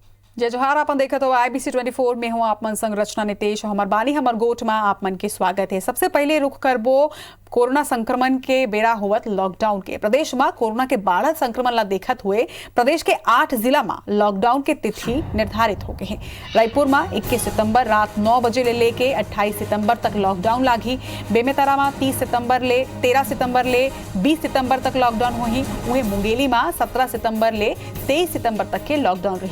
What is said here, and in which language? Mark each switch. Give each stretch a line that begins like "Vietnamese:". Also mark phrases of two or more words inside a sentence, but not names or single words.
Chhattisgarhi: जय जोहार। आप देखत हो IBC 24 में हूँ आप मन संग रचना नितेश। हमर बानी हमर गोठ में आप मन के स्वागत है। सबसे पहले रुख करबो कोरोना संक्रमण के बेरा होवत लॉकडाउन के। प्रदेश में कोरोना के बढ़त संक्रमण ला देखत हुए प्रदेश के 8 जिला में लॉकडाउन के तिथि निर्धारित हो गए हैं। रायपुर में 21 सितंबर रात 9 बजे ले लेके 28 सितंबर तक लॉकडाउन लागी। बेमेतरा में 30 सितंबर ले 13 सितंबर ले 20 सितंबर तक लॉकडाउन हुई। वहीं मुंगेली में 17 सितंबर ले 23 सितंबर तक के लॉकडाउन रही।